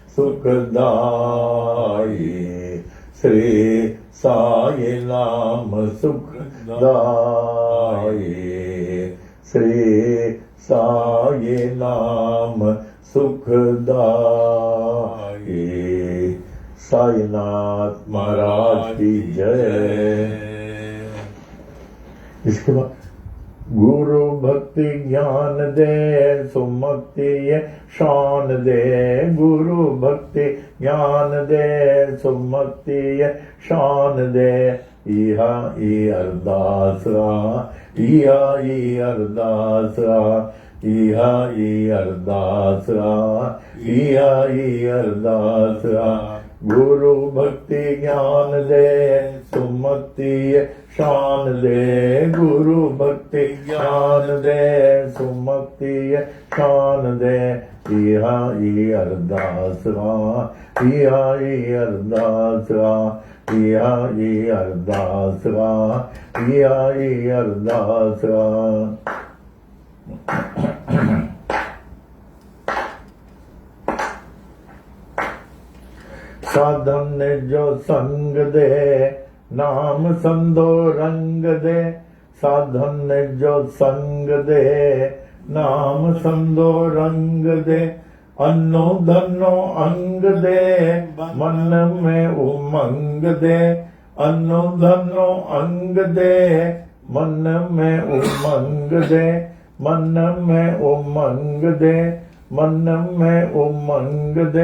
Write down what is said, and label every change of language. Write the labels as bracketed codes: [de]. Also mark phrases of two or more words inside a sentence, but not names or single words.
[hi] सुखदाई श्री साये नाम सुखदाई श्री साये नाम सुखदाई साईनाथ महाराज की जय। इसके बाद [sd] गुरु भक्ति ज्ञान दे सुमक्ति ये शान दे गुरु भक्ति ज्ञान दे सुमक्ति ये शान दे इहा ई अरदास इहा ई अरदास इहा ई अरदास इहा ई अरदास गुरु भक्ति ज्ञान दे सुमति शान दे गुरु भक्ति ज्ञान दे सुमति शान दे इहा ई अरदास इहा ई अरदास इहा ई अरदास इहा ई अरदास साधन ने जो संग दे नाम संदो रंग दे साधन ने जो संग दे नाम संदो रंग दे अन्नो धनो अंग दे मन में उमंग दे अन्नो धनो अंग दे मन में उमंग दे मन में उमंग दे मन में उमंग दे